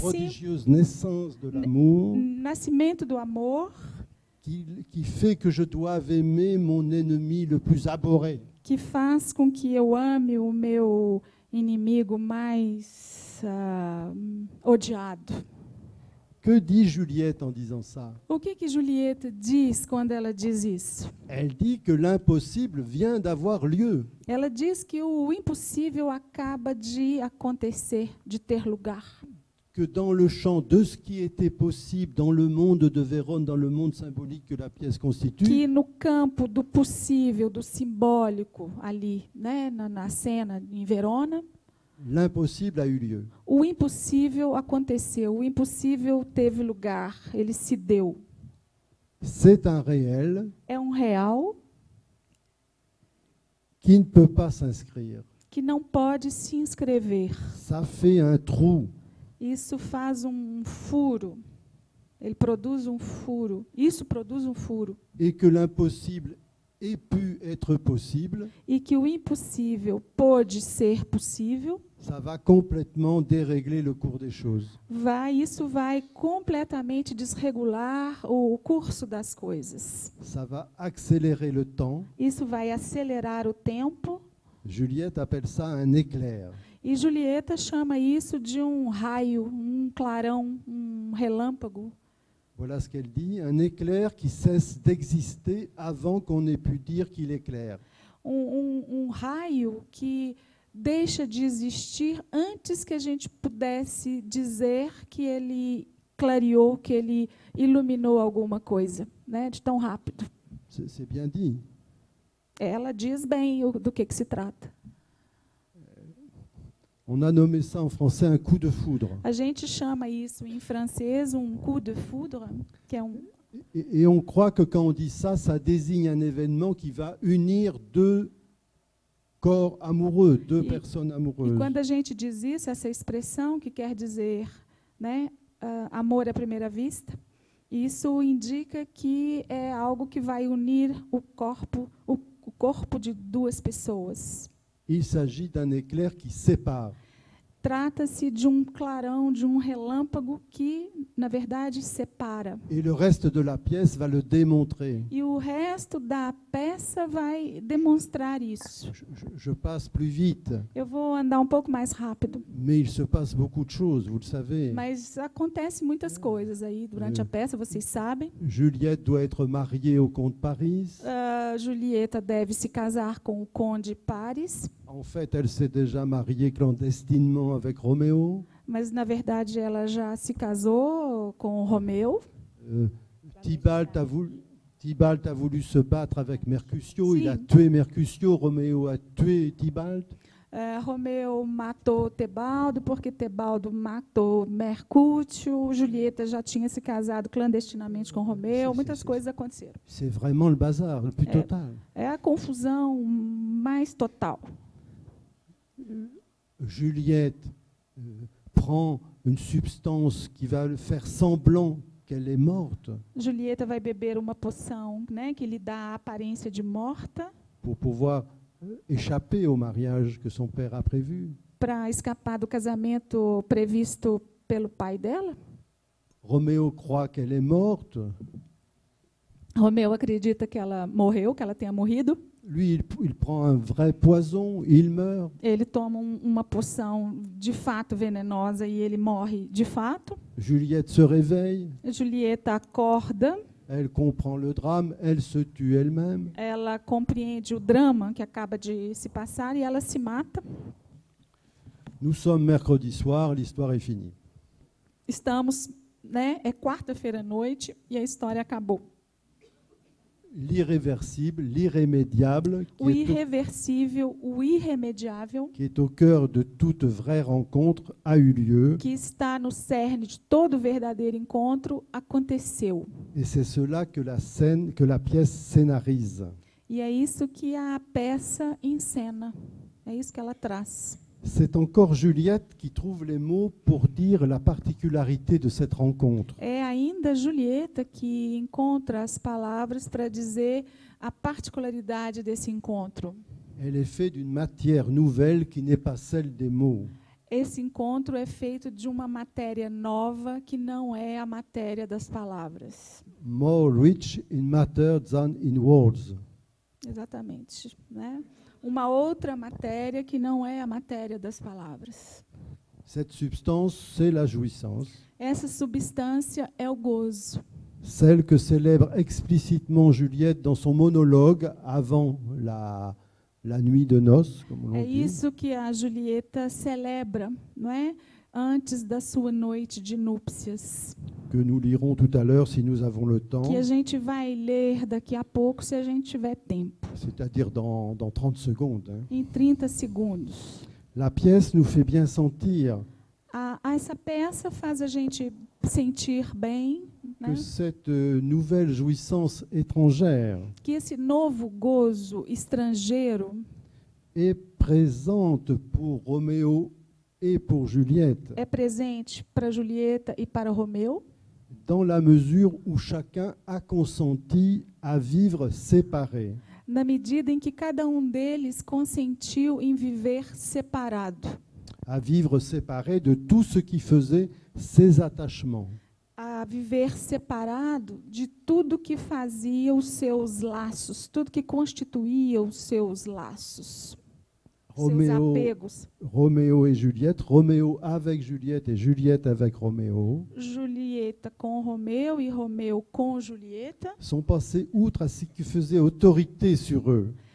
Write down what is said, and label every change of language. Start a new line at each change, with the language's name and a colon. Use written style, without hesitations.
French: prodigieuse naissance de l'amour,
Portuguese: nascimento do amor,
French: qui fait que je dois aimer mon ennemi le plus abhorré.
Portuguese: que faz com que eu ame o meu inimigo mais odiado.
French: Que dit Juliette en disant ça?
Portuguese: O que Julieta diz quando ela diz isso?
French: Elle dit que l'impossible vient d'avoir lieu.
Portuguese: Ela diz que o impossível acaba de acontecer, de ter lugar.
French: Que dans le champ de ce qui était possible dans le monde de Vérone, dans le monde symbolique que la pièce constitue,
Portuguese: Que no campo do possível, do simbólico ali, né, na cena em Verona,
French: l'impossible a eu lieu.
Portuguese: o impossível aconteceu, o impossível teve lugar, ele se deu.
French: C'est un réel
Portuguese: É um real
French: qui ne peut pas s'inscrire.
Portuguese: que não pode se inscrever.
French: Ça fait un trou.
Portuguese: Isso faz um furo. Ele produz um furo. Isso produz um furo.
French: Et que l'impossible ait pu être possible,
Portuguese: E que o impossível pôde ser possível,
French: ça va complètement dérégler le cours des choses.
Portuguese: isso vai completamente desregular o curso das coisas.
French: Ça va accélérer le temps.
Portuguese: Isso vai acelerar o tempo.
French: Juliette appelle ça un éclair.
Portuguese: E Julieta chama isso de um raio, um clarão, um relâmpago.
French: Voilà ce qu'elle dit, un éclair qui cesse d'exister avant qu'on ait pu dire qu'il éclaire.
Portuguese: Raio que deixa de existir antes que a gente pudesse dizer que ele clareou, que ele iluminou alguma coisa, né, de tão rápido.
French: C'est bien dit.
Portuguese: Ela diz bem do que se trata.
French: On a nommé ça en français un coup de foudre.
Portuguese: A gente chama isso em francês
French: coup de foudre,
Portuguese: que é
French: Et on croit que quand on dit ça, ça désigne un événement qui va unir 2 corps amoureux, 2 personnes amoureuses.
Portuguese: E quando a gente diz isso, essa expressão que quer dizer, né, amor à primeira vista, isso indica que é algo que vai unir o corpo de 2 pessoas.
French: Il s'agit d'un éclair qui sépare.
Portuguese: Trata-se de clarão, de relâmpago que, na verdade, separa.
French: Et le reste de la pièce va le démontrer.
Portuguese: E o resto da peça vai demonstrar isso.
French: Je passe plus vite.
Portuguese: Eu vou andar um pouco mais rápido.
French: Mais il se passe beaucoup de choses, vous le savez.
Portuguese: Mas acontece muitas coisas aí durante a peça, vocês sabem.
French: Juliette doit être mariée au comte Paris.
Portuguese: Julieta deve se casar com o conde Paris.
French: En fait, elle s'est déjà mariée clandestinement avec Roméo.
Portuguese: Mas, na verdade, ela já se casou com Romeu.
French: Tybalt a voulu se battre avec Mercutio.
Portuguese: Sim.
French: Il a tué Mercutio. Roméo a tué Tybalt.
Portuguese: Romeu matou Tebaldo, porque Tebaldo matou Mercúcio. Julieta já tinha se casado clandestinamente com Romeu. Muitas coisas aconteceram.
French: C'est vraiment le bazar le plus total.
Portuguese: É a confusão mais total.
French: Juliette prend une substance qui va faire semblant qu'elle est morte
Portuguese: Julieta vai beber uma poção, né, que lhe dá a aparência de morta,
French: pour pouvoir échapper au mariage que son père a prévu.
Portuguese: para escapar do casamento previsto pelo pai dela.
French: Roméo croit qu'elle est morte.
Portuguese: Romeu acredita que ela morreu, que ela tenha morrido.
French: Lui, il prend un vrai poison, il meurt.
Portuguese: Ele toma uma poção de fato venenosa e ele morre de fato.
French: Juliette se réveille,
Portuguese: Julieta acorda,
French: elle comprend le drame, elle se tue elle-même.
Portuguese: ela compreende o drama que acaba de se passar e ela se mata.
French: Nous sommes mercredi soir, l'histoire est finie.
Portuguese: Estamos, né, é quarta-feira à noite e a história acabou.
French: L'irréversible, l'irrémédiable,
Portuguese: O irreversível, o irremediável,
French: qui est au cœur de toute vraie rencontre, a eu lieu.
Portuguese: que está no cerne de todo verdadeiro encontro, aconteceu.
French: Et c'est cela que la pièce scénarise.
Portuguese: E é isso que a peça encena. É isso que ela traz.
French: C'est encore Juliette qui trouve les mots pour dire la particularité de cette rencontre.
Portuguese: É ainda Julieta que encontra as palavras para dizer a particularidade desse encontro.
French: Elle est faite d'une matière nouvelle qui n'est pas celle des mots.
Portuguese: Esse encontro é feito de uma matéria nova que não é a matéria das palavras.
English: More rich in matter than in words.
Portuguese: Exatamente, né? Uma outra matéria que não é a matéria das palavras.
French: Cette substance, c'est la jouissance,
Portuguese: Essa substância é o gozo.
French: celle que célèbre explicitement Juliette dans son monologue avant la nuit de noces, comme on
Portuguese: É
French: dit.
Portuguese: isso que a Julieta celebra, não é? Antes da sua noite de núpcias.
French: Que nous lirons tout à l'heure si nous avons le temps,
Portuguese: Que a gente vai ler daqui a pouco, se a gente tiver tempo.
French: c'est-à-dire dans 30 secondes. Hein.
Portuguese: Em 30 segundos.
French: La pièce nous fait bien sentir
Portuguese: Essa peça faz a gente sentir bem, né?
French: que cette nouvelle jouissance étrangère
Portuguese: Que esse novo gozo estrangeiro
French: est présente pour Roméo et pour Juliette,
Portuguese: é presente para Julieta e para Romeu,
French: dans la mesure où chacun a consenti à vivre séparé.
Portuguese: na medida em que cada deles consentiu em viver separado,
French: À vivre séparé de tout ce qui faisait ses attachements.
Portuguese: a viver separado de tudo que fazia os seus laços, tudo que constituía os seus laços, seus apegos.
French: Roméo et Juliette, Roméo avec Juliette et Juliette avec Roméo,
Portuguese: Julieta com Romeu e Romeu com Julieta
French: sont passés outre à ce qui faisait autorité sur eux.